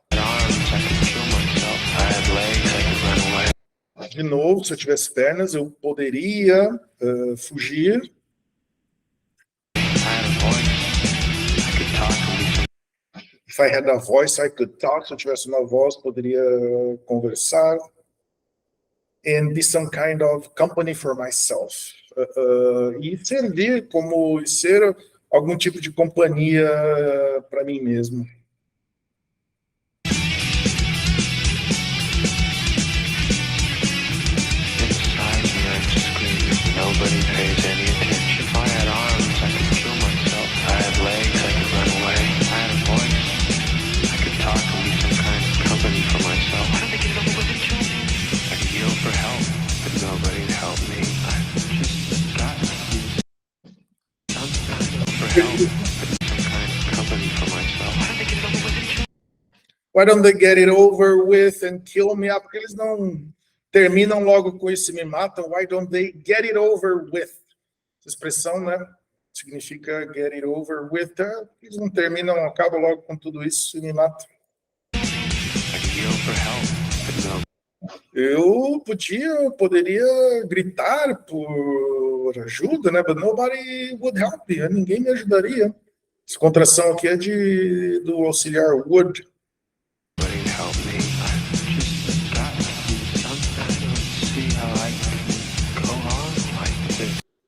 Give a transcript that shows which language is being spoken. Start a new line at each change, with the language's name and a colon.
English: arms, I could kill myself. I had legs, I could run away.
Portuguese: De novo, se eu tivesse pernas, eu poderia fugir.
English: I had a voice, I could talk and be some If I had a voice, I could talk.
Portuguese: Se eu tivesse uma voz, poderia conversar.
English: And be some kind of company for myself.
Portuguese: E ser algum tipo de companhia para mim mesmo.
English: inside me, I'm screaming. Nobody pays any attention. If I had arms, I could kill myself. I had legs, I could run away. I had a voice, I could talk and be some kind of company for myself. Why don't they get it over with and kill me? I could yell for help, but nobody'd help me. I just got to do something for help, but some kind of company for myself. Why don't they get it over with and kill me? Why don't they get it over with and kill me?
Portuguese: Ah, porque eles não terminam logo com isso e me matam.
English: Why don't they get it over with?
Portuguese: Essa expressão, né? Significa
English: get it over with.
Portuguese: Eles não terminam, acabam logo com tudo isso e me matam.
English: I could yell for help, but no.
Portuguese: Eu poderia gritar por ajuda, né?
English: But nobody would help me.
Portuguese: Ninguém me ajudaria. Essa contração aqui é do auxiliar would.
English: Nobody help me. I just got to do something. I don't see how I can go on like this.